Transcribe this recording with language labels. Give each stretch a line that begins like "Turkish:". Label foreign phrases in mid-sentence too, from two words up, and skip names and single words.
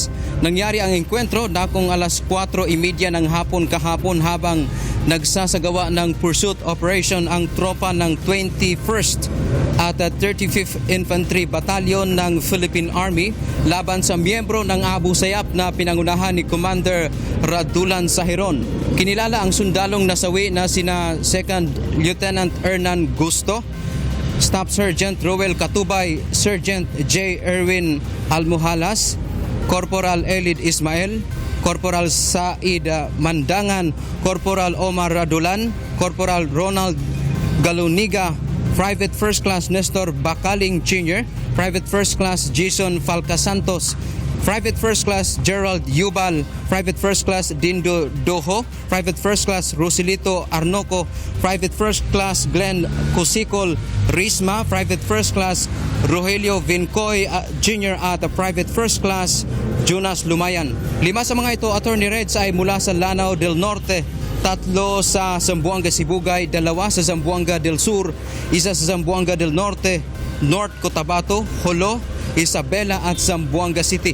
Filipino: Nangyari ang engkwentro na kung alas 4:30 ng hapon kahapon habang nagsasagawa ng
English: pursuit operation
Filipino: ang tropa ng 21st at 35th Infantry Battalion ng Philippine Army laban sa miyembro ng Abu Sayyaf na pinangunahan ni Commander Radulan Sahiron. Kinilala ang sundalong nasawi na sina 2nd Lieutenant Hernan Gusto, Staff Sergeant Roel Katubay, Sergeant J. Erwin Almuhalas, Corporal Elid Ismael, Corporal Said Mandangan, Corporal Omar Radulan, Corporal Ronald Galuniga, Private First Class Nestor Bakaling Jr., Private First Class Jason Falcasantos, Private First Class Gerald Yubal, Private First Class Dindo Doho, Private First Class Rosilito Arnoco, Private First Class Glenn Cusikol Risma, Private First Class Rogelio Vincoy Jr. at Private First Class Jonas Lumayan. 5 sa mga ito, Attorney Reds, ay mula sa Lanao del Norte, 3 sa Zamboanga Sibugay, 2 sa Zamboanga del Sur, 1 sa Zamboanga del Norte, North Cotabato, Jolo, Isabela at Zamboanga City.